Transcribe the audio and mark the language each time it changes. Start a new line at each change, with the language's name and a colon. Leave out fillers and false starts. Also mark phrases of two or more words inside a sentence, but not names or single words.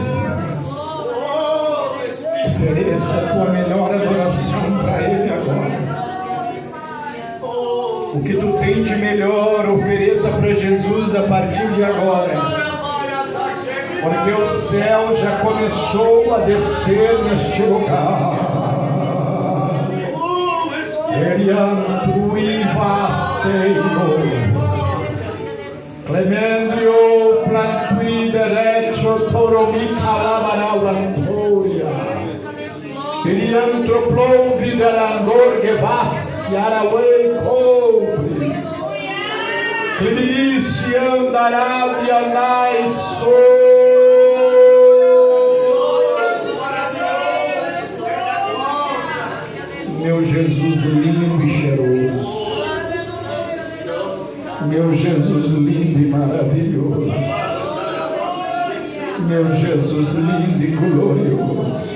Portuguese: Ofereça a tua melhor adoração para Ele agora. O que tu tem de melhor, ofereça para Jesus a partir de agora. Porque o céu já começou a descer neste lugar. Clemendrio plantui derecho toromi calabarauantoria. Iliantroplo videlandor gevassi arawei cobre. Clinici andará e andai meu Jesus lindo e cheiroso, meu Jesus lindo e maravilhoso, meu Jesus lindo e glorioso.